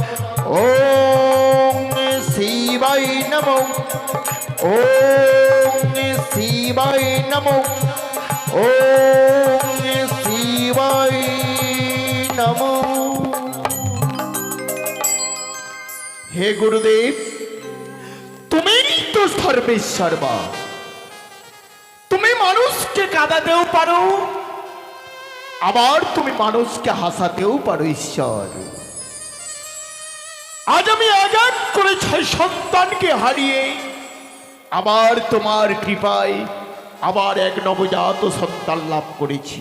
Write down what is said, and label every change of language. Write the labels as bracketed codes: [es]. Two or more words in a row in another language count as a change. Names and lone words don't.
[sa] ओम शिवाय नमो, ओम शिवाय नमो, ओम शिवाय नमो। [hi] हे गुरुदेव, तुम्हें तो सर्वेश्वरवा, [bn] তুমি মানুষকে কাঁদাতেও পারো, আবার তুমি মানুষকে হাসাতেও পারো ঈশ্বর। আজ আমি আঘাত করে 6 সন্তানকে হারিয়ে আবার তোমার কৃপায় আবার এক নবজাত সন্তান লাভ করেছি।